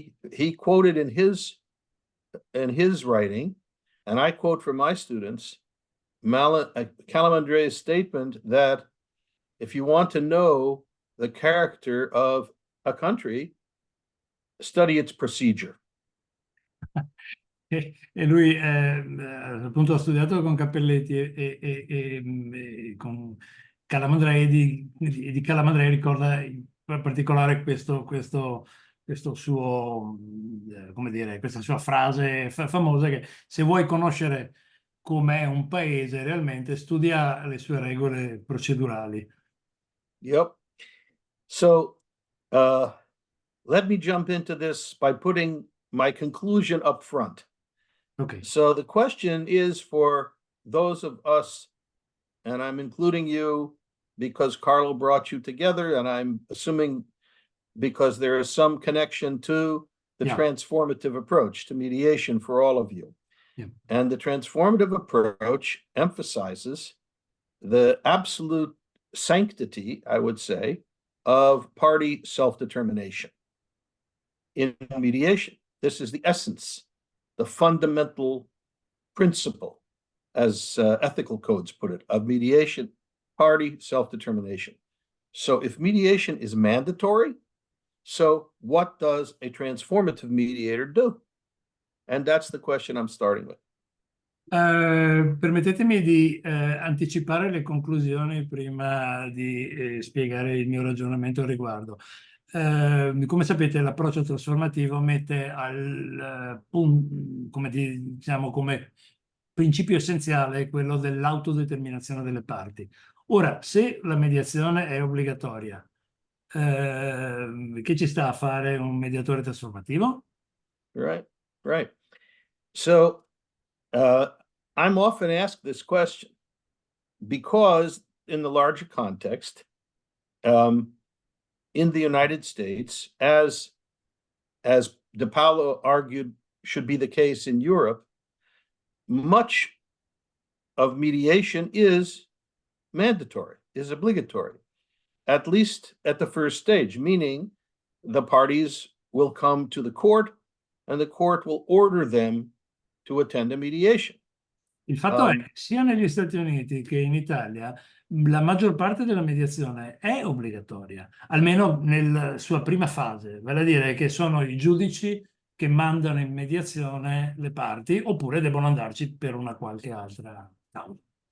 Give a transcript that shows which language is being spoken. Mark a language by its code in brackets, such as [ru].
[en] He quoted in his writing, and I quote from my students, Calamandrei's statement that if you want to know the character of a country, study its procedure. [it] E lui appunto ha studiato con Cappelletti e con Calamandrei, di Calamandrei ricorda in particolare questo suo, come dire, questa sua frase famosa, che se vuoi conoscere com'è un paese realmente, studia le sue regole procedurali. [en] Yep. So let me jump into this by putting my conclusion up front. Okay. So the question is for those of us, and I'm including you because Carlo brought you together, and I'm assuming because there is some connection to the transformative approach to mediation for all of you. Yeah. And the transformative approach emphasizes the absolute sanctity, I would say, of party self-determination in mediation. This is the essence, the fundamental principle, as ethical codes put it, of mediation, party self-determination. So if mediation is mandatory, so what does a transformative mediator do? And that's the question I'm starting with. [it] Permettetemi di anticipare le conclusioni prima di spiegare il mio ragionamento al riguardo. Come sapete, l'approccio trasformativo mette come principio essenziale quello dell'autodeterminazione delle parti. Ora, se la mediazione è obbligatoria, che ci sta a fare un mediatore trasformativo? [en] Right. So I'm often asked this question because in the larger context, in the United States, as De Paolo argued should be the case in Europe, much of mediation is mandatory, is obligatory, at least at the first stage, meaning the parties will come to the court and the court will order them to attend a mediation. [it] Il fatto è che sia negli Stati Uniti che in Italia la maggior parte della mediazione è obbligatoria, almeno nella sua prima fase, vale a dire che sono i giudici che mandano in mediazione le parti, oppure devono andarci per una qualche altra causa.